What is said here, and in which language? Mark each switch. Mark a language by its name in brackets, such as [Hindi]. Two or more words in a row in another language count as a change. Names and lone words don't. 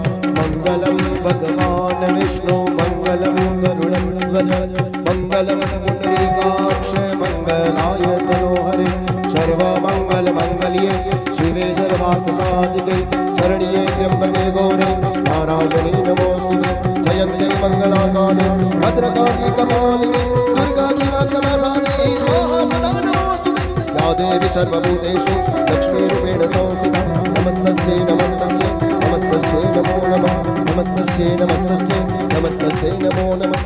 [Sanskrit] મંગલમ ભગવાન વિષ્ણુ મંગલમ ગરુડધ્વજ મંગલમ પુંડરીકાક્ષ મંગલાય તનોહરે સર્વમંગલ મંગલ્યે શિવે સર્વાર્થ સાધિકે શરણ્યે ત્ર્યંબકે ગૌરે નારાયણી નમોસ્તુતે જયંતે મંગલાકાલે ભદ્રકાળી કપાલિની દુર્ગા શિવા ક્ષમા સાધિની સ્વાહા સદા નમોસ્તુતે. या देवी सर्वभूतेषु लक्ष्मीरूपेण संस्थिता नमस्तस्यै नमस्तस्यै नमस्तस्यै नमो नमः नमस्तस्यै नमस्तस्यै नमस्तस्यै नमो नमः.